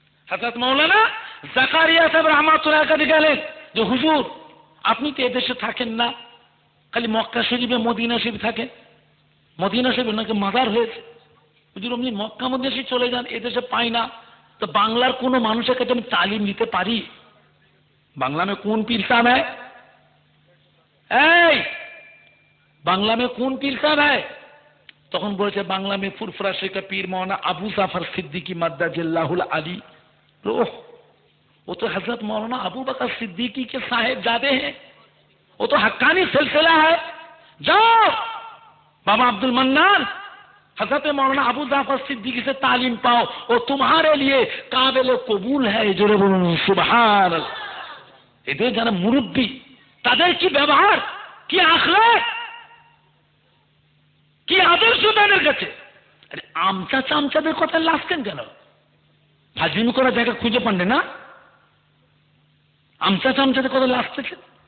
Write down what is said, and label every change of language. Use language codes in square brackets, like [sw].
[bn] হযরত মাওলানা জাকারিয়া সাহেব রহমাতুল্লাহ আলাইহি কাছে গেলেন যে হুজুর আপনি তো এদেশে থাকেন না, খালি মক্কা শরীফে মদিনা শরীফ থাকেন, মদিনা শরীফ নাকি মাজার হয়েছে, হুজুর আপনি মক্কা মদিনা শরীফ চলে যান, এদেশে পাই না, তো বাংলার কোনো মানুষের কাছে আমি তালিম নিতে পারি? [hi] বাংলা में कौन पीर साहब है? [bn] এই [hi] বাংলা में कौन पीर साहब है? [bn] তখন বলেছে বাংলা [hi] में [bn] ফুরফুরা শরীফ পীর मौलाना अबू जाफर सिद्दीकी मद्दाजिल्लाहुल अली। [hi] ओह, वो तो हजरत मौलाना अबू बकर सिद्दीकी के साहिबजादे हैं, वो तो हक्कानी सिलसिला है। जाओ बाबा अब्दुल मन्नान हजरत मौलाना अबू जाफर सिद्दीकी से तालीम पाओ, वो तुम्हारे लिए काबिल कबूल है। [bn] जोरे बोलुन सुबहान अल्लाह। এদের যারা মুরব্বী তাদের কি ব্যবহার, কি আখলাক, কি আদর্শ তাদের কাছে। আরে আমচা চামচাদের কথা লাস্টেন কেন? ফাজলিমি করার জায়গা খুঁজে পান না? আমচা চামচাদের কথা লাস্টেছেন।